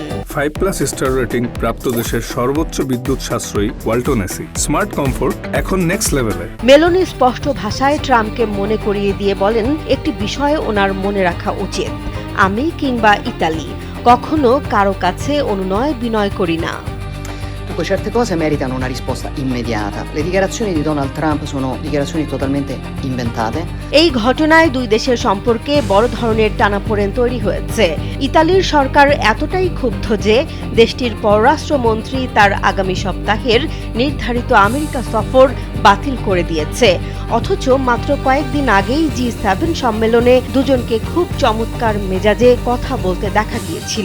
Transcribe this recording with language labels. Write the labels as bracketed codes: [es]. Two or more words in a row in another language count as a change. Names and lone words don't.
[bn] 5+ স্টার রেটিং প্রাপ্ত দেশের সর্বোচ্চ বিদ্যুৎ সাশ্রয়ী ওয়ালটন এসি [en] smart comfort [bn] এখন [en] next levele. [bn] মেলোনি স্পষ্ট ভাষায় ট্রাম্পকে মনে করিয়ে দিয়ে বলেন, একটি বিষয় ওনার মনে রাখা উচিত, আমি কিংবা ইতালি কখনো কারো কাছে অনুনয় বিনয় করি না। [it] Dunque certe cose meritano una risposta immediata. Le dichiarazioni di Donald Trump sono dichiarazioni totalmente inventate. [bn] এই ঘটনায় দুই দেশের সম্পর্কে বড় ধরনের টানাপোড়েন তৈরি হয়েছে। ইতালির সরকার এতটাই ক্ষুব্ধ যে দেশটির পররাষ্ট্রমন্ত্রী তার আগামী সপ্তাহের নির্ধারিত আমেরিকা সফর বাতিল করে দিয়েছে। অথচ মাত্র কয়েকদিন আগেই G7 সম্মেলনে দুজনকে খুব চমৎকার মেজাজে কথা বলতে দেখা গিয়েছিল।